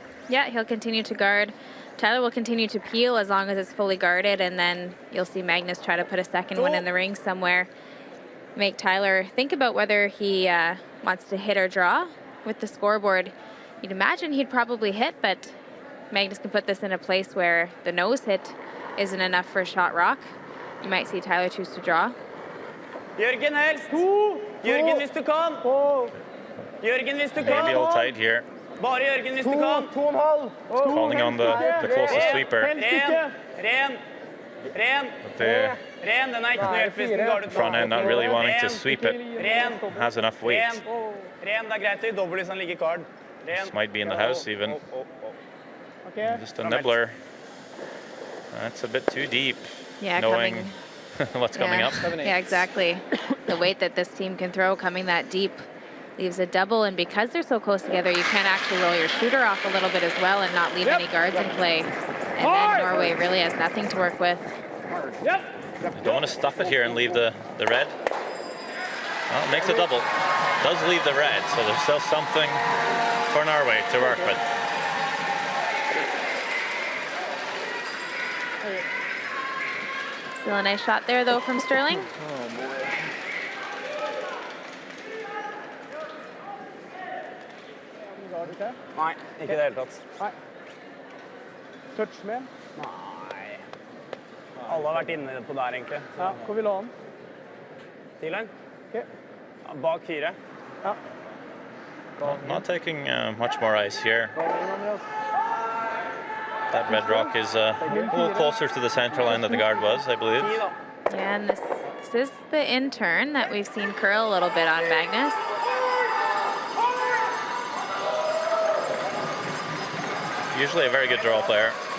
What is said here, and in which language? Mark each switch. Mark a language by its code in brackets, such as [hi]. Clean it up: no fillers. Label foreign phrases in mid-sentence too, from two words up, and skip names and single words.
[en] Yeah, he'll continue to guard. Tyler will continue to peel as long as it's fully guarded, and then you'll see Magnus try to put a second one in the ring somewhere. Make Tyler think about whether he wants to hit or draw with the scoreboard. You'd imagine he'd probably hit, but Magnus can put this in a place where the nose hit isn't enough for a shot rock. You might see Tyler choose to draw. [no] Jørgen helst. Jørgen hvis du kan. Jørgen hvis du kan. [en] Maybe all tight here. [no] Bare Jørgen hvis du kan. [en] Calling on the closest sweeper. [no] Ren. Den ikke noe hjelp hvis den gardet [en] front end not really wanting to sweep it. Has enough weight. [no] Ren, det greit å gi dobbelt hvis han ligger kard. [en] This might be in the house even. Just a nibbler. That's a bit too deep. Yeah, knowing what's coming up. Yeah, exactly. The weight that this team can throw coming that deep leaves a double, and because they're so close together, you can actually roll your shooter off a little bit as well and not leave any guards in play. And then Norway really has nothing to work with. You don't want to stuff it here and leave the red. Well, it makes a double. Does leave the red, so there's still something for Norway to work with. Still a nice shot there, though, from Sterling. [no] Nei, ikke det hele tatt. Nei. Touch med? Nei. Alle har vært inne på der, egentlig. Ja, hvor vil du ha den? Tidligere? Okay. Ja, bak 4. Ja. [en] Not taking much more ice here. That red rock is a little closer to the center line than the guard was, I believe. Yeah, and this is the in-turn that we've seen curl a little bit on Magnus. Usually a very good draw player.